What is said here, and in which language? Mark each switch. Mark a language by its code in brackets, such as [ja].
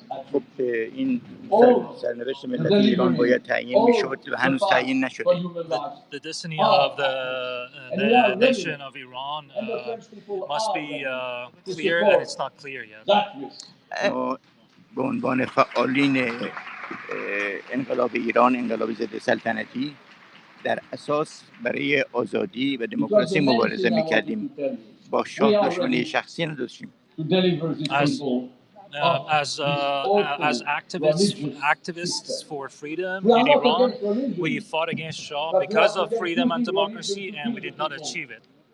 [fa] خب این سرنوشت ملت ایران باید تعیین میشد و هنوز تعیین نشده. [en] The destiny of the nation of Iran must be clear, and it's not clear yet. [fa] ما به عنوان فعالین انقلاب ایران، انقلاب ضد سلطنتی، در اساس برای آزادی و دموکراسی مبارزه میکردیم. با شاه دشمنی شخصی نداشتیم. [en] As activists for freedom in Iran, we fought against Shah because of freedom and democracy, and we did not achieve it.